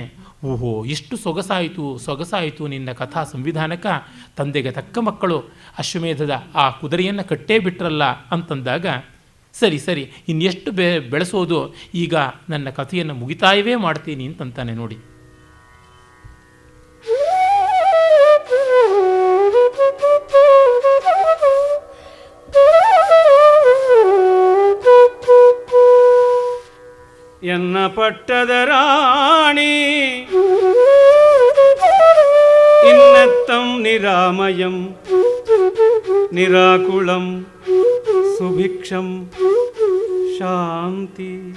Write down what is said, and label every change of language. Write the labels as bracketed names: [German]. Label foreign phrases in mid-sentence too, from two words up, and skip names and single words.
[Kannada] ಓಹೋ, ಎಷ್ಟು ಸೊಗಸಾಯಿತು ನಿನ್ನ ಕಥಾ ಸಂವಿಧಾನಕ, ತಂದೆಗೆ ತಕ್ಕ ಮಕ್ಕಳು ಅಶ್ವಮೇಧದ ಆ ಕುದುರೆಯನ್ನು ಕಟ್ಟೇ ಬಿಟ್ರಲ್ಲ ಅಂತಂದಾಗ, ಸರಿ ಇನ್ನೆಷ್ಟು ಬೆಳೆಸೋದು, ಈಗ ನನ್ನ ಕಥೆಯನ್ನು ಮುಗಿತಾಯವೇ ಮಾಡ್ತೀನಿ ಅಂತಂತಾನೆ ನೋಡಿ. ಎನ್ನ ಪಟ್ಟದ ರಾಣಿ ಇನ್ನತ್ತಂ ನಿರಾಮಯಂ ನಿರಾಕುಳಂ ಸುಭಿಕ್ಷಂ ಶಾಂತಿ.